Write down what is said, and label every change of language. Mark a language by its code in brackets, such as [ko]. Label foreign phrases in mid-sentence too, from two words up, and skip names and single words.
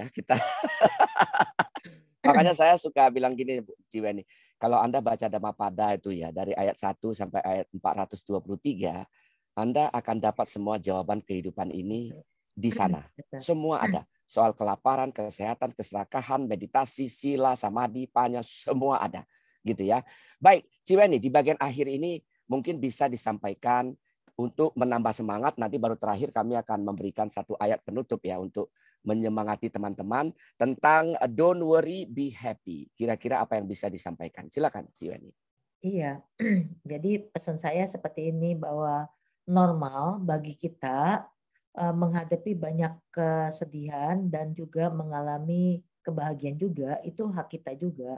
[id] Kita makanya saya suka bilang gini, Bu Ciweni, kalau Anda baca Dhammapada itu ya, dari ayat 1 sampai ayat 423, Anda akan dapat semua jawaban kehidupan ini di sana. Semua ada. Soal kelaparan, kesehatan, keserakahan, meditasi, [pi] sila, samadhi, panya, [id] semua ada. Gitu ya. Baik, Ciweni, di bagian akhir ini mungkin bisa disampaikan untuk menambah semangat. Nanti baru terakhir kami akan memberikan satu ayat penutup ya untuk menyemangati teman-teman tentang [en] don't worry, be happy. [id] Kira-kira apa yang bisa disampaikan? Silakan, Ciweni. Iya, jadi pesan saya seperti ini bahwa normal bagi kita menghadapi banyak kesedihan dan juga mengalami kebahagiaan juga, itu hak kita juga.